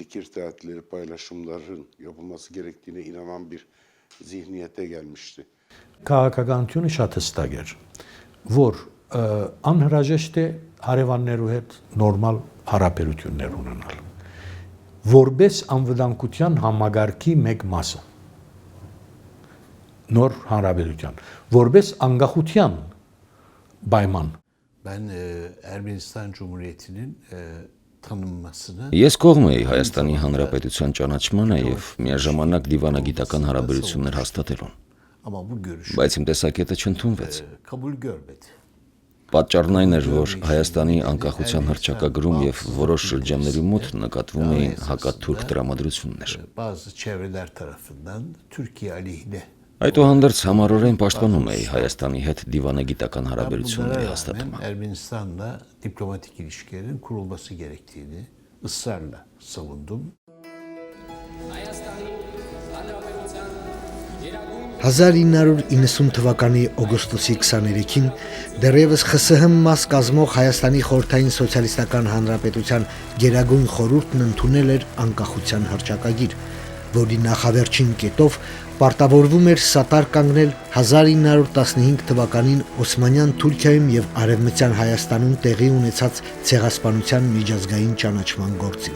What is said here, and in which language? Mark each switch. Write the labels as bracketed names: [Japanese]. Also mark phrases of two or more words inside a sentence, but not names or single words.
[Armenian] Քաղաքականությունը շատ հստակ էր, որ անհրաժեշտ է հարևաններու հետ նորմալ հարաբերություններ ունենալ, որպես անվտանգության համագարկի մեկ մասը։ Նոր հարաբերության, որպես անկախության պայման [Turkish] Ben Ermenistan Cumhuriyeti'nin tanınmasını [Armenian] Ես կողմ էի Հայաստանի Հանրապետության ճանաչմանը եւ միաժամանակ դիվանագիտական հարաբերություններ հաստատելուն, [Turkish] ama bu görüş [Armenian] բայց իմ տեսակետը չընդունվեց։ [Turkish] kabul görmedi. [Armenian] Պատճառն այն էր, որ Հայաստանի անկախության հռչակագրում եւ որոշ շրջանների մոտ նկատվում էին հակաթուրք տրամադրություններ։ [Turkish] Bazı çevreler tarafından Türkiye aleyhine [Armenian] Այդուհանդերձ համառորեն պաշտպանում էի Հայաստանի հետ դիվանագիտական [Turkish] bunlara [Armenian] հարաբերությունների [Turkish] rağmen [Armenian] հաստատումը։ [Turkish] Ermenistan'la diplomatik ilişkilerin kurulması gerektiğini ısrarla savundum. [Armenian] 1990 թվականի օգոստոսի 23-ին դեռևս ԽՍՀՄ մաս կազմող Հայաստանի Խորհրդային Սոցիալիստական Հանրապետության Գերագույն խորհուրդն ընդունել էր անկախության հռչակագիր, որի նախավերջին կետով պարտավորվում էր սատար կանգնել 1915 թվականին Օսմանյան Թուրքիայում եւ Արևմտյան Հայաստանում տեղի ունեցած ցեղասպանության միջազգային ճանաչման գործին։